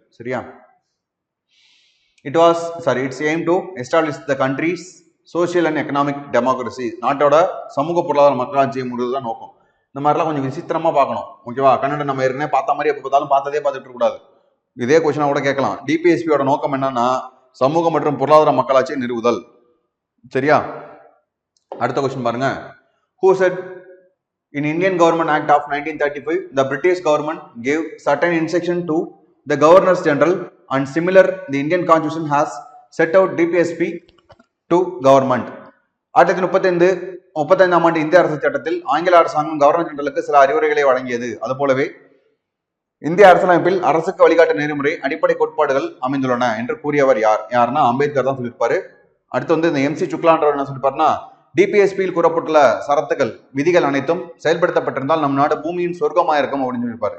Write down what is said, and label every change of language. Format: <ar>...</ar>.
<en>சரியா, it's aim to establish the country's social and economic democracy.</en> <ta>நாட்டோட சமூக பொருளாதார மக்களாட்சியை முடிவு தான் நோக்கம். இந்த மாதிரிலாம் கொஞ்சம் விசித்திரமா பார்க்கணும். ஓகேவா, கன்னடம் நம்ம ஏற்கனவே பார்த்த மாதிரி எப்போ பார்த்தாலும் பார்த்ததே பார்த்துட்டு இருக்கக்கூடாது. இதே கொஸ்டினா கூட கேட்கலாம். டிபிஎஸ்பியோட நோக்கம் என்னன்னா சமூக மற்றும் பொருளாதார மக்களாட்சியை நிறுவுதல். சரியா, அடுத்த கொஸ்டின் பாருங்க.</ta> <en>Who said in Indian Government Act of 1935 the British government gave certain instruction to the Governors General and similar the Indian Constitution has set out DPSP to government.</en> <ta>1935 ஆண்டு இந்திய அரசு சட்டத்தில் ஆங்கில அரசாங்கம் கவர்னர் ஜெனரலுக்கு சில அறிவுரைகளை வழங்கியது. அது போலவே இந்திய அரசியலமைப்பில் அரசுக்கு வழிகாட்டு நெறிமுறை அடிப்படை கோட்பாடுகள் அமைந்துள்ளன என்று கூறியவர் யாருன்னா அம்பேத்கர் தான் சொல்லியிருப்பாரு. அடுத்து வந்து இந்த MC சுக்லான்றவர் என்ன சொல்லியிருப்பாருன்னா, டிபிஎஸ்பியில் கூறப்பட்டுள்ள சரத்துகள் விதிகள் அனைத்தும் செயல்படுத்தப்பட்டிருந்தால் நம் நாடு பூமியின் சொர்க்கமா இருக்கும் அப்படின்னு சொல்லியிருப்பாரு.</ta>